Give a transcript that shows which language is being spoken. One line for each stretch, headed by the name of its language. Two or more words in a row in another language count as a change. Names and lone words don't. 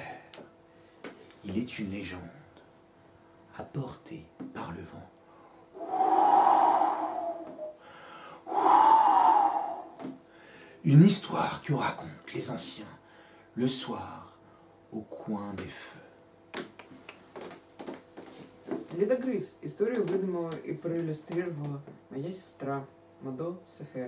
French: Il est une légende, apportée par le vent. Une histoire que racontent les anciens le soir au coin des feux.
Russian: Ледогрыз. Историю выдумала и проиллюстрировала моя сестра Мадо Сефер.